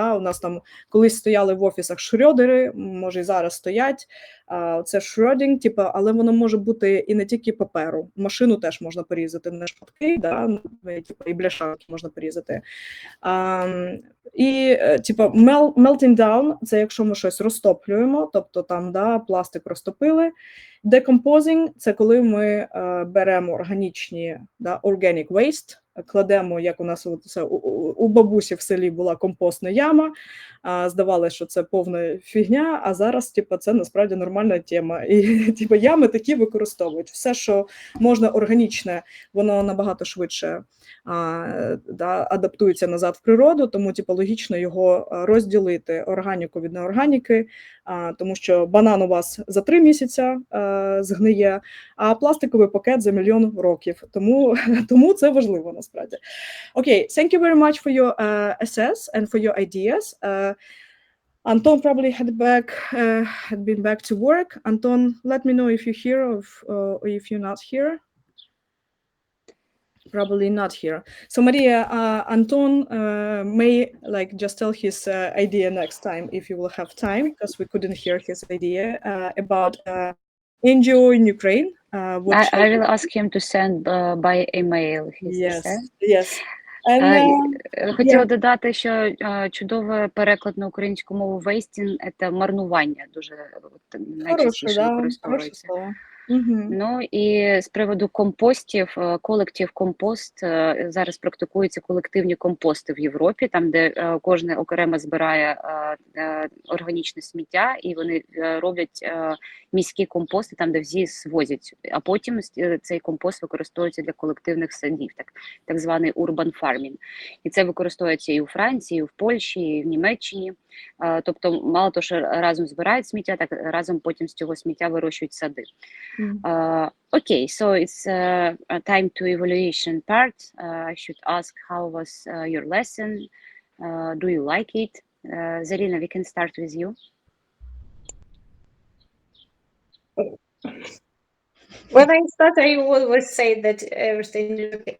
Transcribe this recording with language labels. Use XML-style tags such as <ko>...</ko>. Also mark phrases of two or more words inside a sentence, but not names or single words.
<uk>У нас там колись стояли в офісах шрьодери, може і зараз стоять. Це shredding, типу, але воно може бути і не тільки паперу. Машину теж можна порізати на шматки, да, типу, і бляшанки можна порізати. І типу,</uk> <en>melting down –</en> <uk>це якщо ми щось розтоплюємо, тобто там, да, пластик розтопили. Decomposing – це коли ми беремо органічні, да,</uk> <en>organic waste,</en> <uk>кладемо, як у нас у бабусі в селі була компостна яма, здавалося, що це повна фігня, а зараз типу, це насправді нормальна тема. І типу, ями такі використовують. Все, що можна органічне, воно набагато швидше да, адаптується назад в природу, тому типу, логічно його розділити органіку від неорганіки, тому що банан у вас за 3 місяці згниє, а пластиковий пакет за 1 мільйон років. Тому це важливо насправді.</uk> <en>Okay, thank you very much for your assess and for your ideas. Anton probably had been back to work. Anton, let me know if you're here or if you're not here. Probably not here. So Maria, Anton may like just tell his idea next time if you will have time, because we couldn't hear his idea about NGO in Ukraine. I will ask him to send by email his essay. Yes.</en> <uk>Хотіла додати, що чудовий переклад на українську мову «wasting» – це марнування, дуже найчастіше використовується. Ну і з приводу компостів, колектив компост, зараз практикуються колективні компости в Європі, там де кожен окремо збирає органічне сміття, і вони роблять міські компости, там де всі звозять, а потім цей компост використовується для колективних садів, так званий</uk> <en>urban farming.</en> <uk>І це використовується і у Франції, і в Польщі, і в Німеччині. Тобто мало того, що разом збирають сміття, так разом потім з цього сміття вирощують сади.</uk> <en>Okay, so it's time to evaluation part. I should ask how was your lesson? Do you like it? Zarina, we can start with you. When I start, I always say that everything is okay.</en>